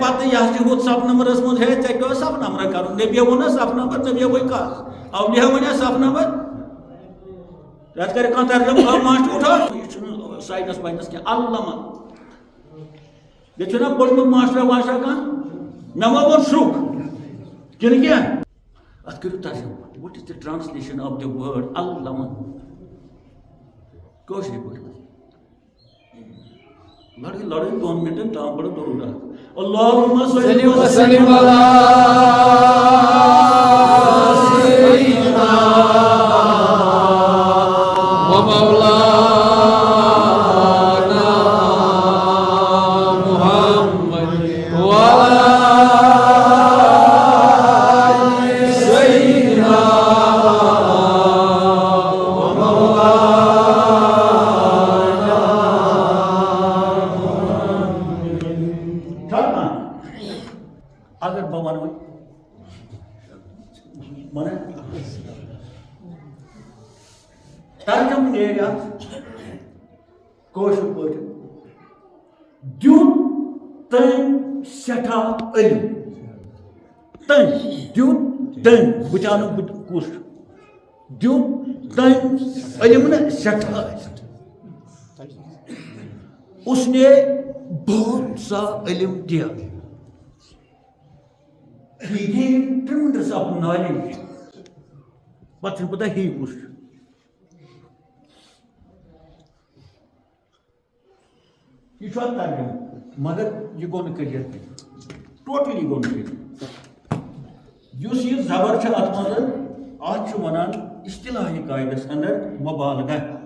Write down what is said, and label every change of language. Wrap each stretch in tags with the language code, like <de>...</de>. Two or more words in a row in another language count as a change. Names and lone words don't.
<ks>پتہٕ یہِ حظ چھِ ہُتھ صف نمبرس منٛز ہے ژےٚ کیٛاہ اوس صف نمبر کرُن نبیو ووٚننا صف نمبر نبیو وۄنۍ کتھ اولیا ووٚنیا صف نمبر یتھ کرِ کانٛہہ ترجمہٕ ماشٹر اُٹھو یہِ چھُنہٕ ساینس واینس کینٛہہ علمہ ییٚتہِ چھُنہ پوٚرمُت ماشٹرا واشٹرا کانٛہہ مےٚ ما ووٚن شُکھ کِنہٕ کینٛہہ ات کرو ترجمہ</ks> <en>what is the translation of the word</en> <ks>علمن کٲشِر پٲٹھۍ لڑٲے 2 منٹن تام پڑھو درود</ks> <ar>اللہم صلی وسلم علی سیدنا و مولانا محمد وعلی آل سیدنا و مولانا</ar> <ks>اگر بہ ون من ترجم نیرِ اتھ کٲشِر پٲٹھۍ دیُت تٔمۍ سٮ۪ٹھاہ علم تٔمۍ دیُت تٔمۍ بہٕ تہِ انہٕ بہٕ کُس چھُ دیُت تٔمۍ علم نہ سٮ۪ٹھاہ</ks> <ur>اس نے بہت سا علم دیا</ur> <en>He gave tremendous of knowledge.</en> <ks>پتہٕ چھُنہٕ پتہ ہی کُس چھُ یہ چھُ اتھ ترجمہ مگر یہ گوٚو نہٕ کٔرِتھ کینٛہہ ٹوٹلی گوٚو نہٕ کٔرِتھ یُس یہِ زبر چھِ اتھ منٛز اتھ چھُ ونان اصطلاحی قاعدس اندر مبالغہ</ks>